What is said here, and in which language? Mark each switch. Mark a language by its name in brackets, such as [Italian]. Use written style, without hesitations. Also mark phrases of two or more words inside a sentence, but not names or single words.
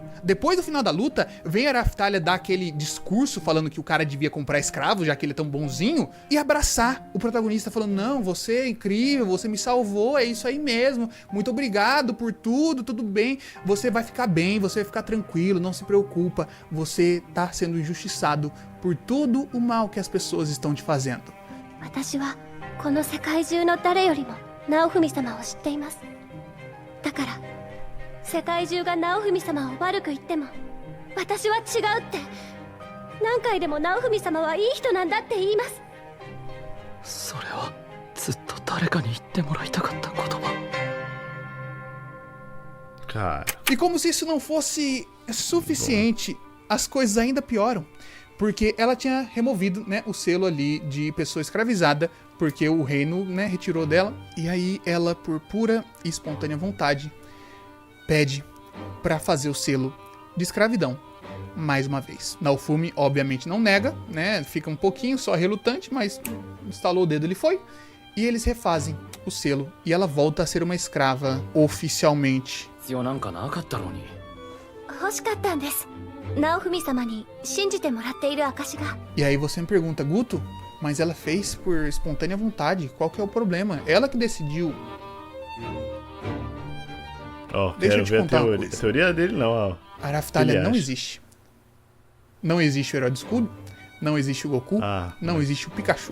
[Portuguese] Depois do final da luta, vem a Raftalia dar aquele discurso falando que o cara devia comprar escravo, já que ele é tão bonzinho, e abraçar o protagonista falando, não, você é incrível, você me salvou, é isso aí mesmo, muito obrigado por tudo, tudo bem, você vai ficar bem, você vai ficar tranquilo, não se preocupa, você tá sendo injustiçado por todo o mal que as pessoas estão te fazendo. [Japanese] 私はこの世界中の誰よりも直文様を知っています。だから世界中が直文様を悪く言っても私は違うって何回でも直文様はいい人なんだって言います。それはずっと誰かに言ってもらいたかった言葉。 [Portuguese] Cara. E como se isso não fosse suficiente, as coisas ainda pioram. Porque ela tinha removido, né, o selo ali de pessoa escravizada, porque o reino, né, retirou dela. E aí ela, por pura e espontânea vontade, pede pra fazer o selo de escravidão mais uma vez. Naofumi obviamente não nega, né, fica um pouquinho só relutante, mas instalou o dedo, ele foi. E eles refazem o selo e ela volta a ser uma escrava oficialmente. [Japanese] 欲しかったんです。直文様に信じてもらっている証が。 [Portuguese] E aí você me pergunta, Guto, mas ela fez por espontânea vontade, qual que é o problema? Ela que decidiu. Ó, Deixa quero eu te ver contar uma a coisa. teoria dele não, ó. A Raftalia não acha? existe. Não existe o Herói do Escudo, não existe o Goku, não existe o Pikachu.